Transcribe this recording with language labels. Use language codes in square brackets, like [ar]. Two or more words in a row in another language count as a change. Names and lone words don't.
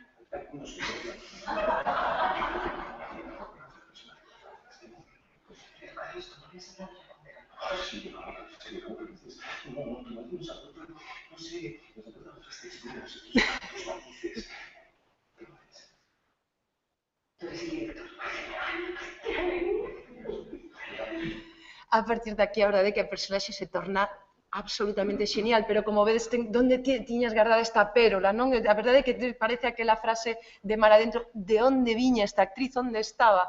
[es] No sé. Esto no es nada. Sí, ¿cómo lo dices? No, no sé, otras texturas, tus matices. Tú eres director. [gl] A partir de aquí, a verdade é que a personaxe se torna absolutamente xenial, pero como vedes, onde tiñas guardada esta pérola, non? A verdade é que parece aquela frase de mar adentro, de onde viña esta actriz, onde estaba?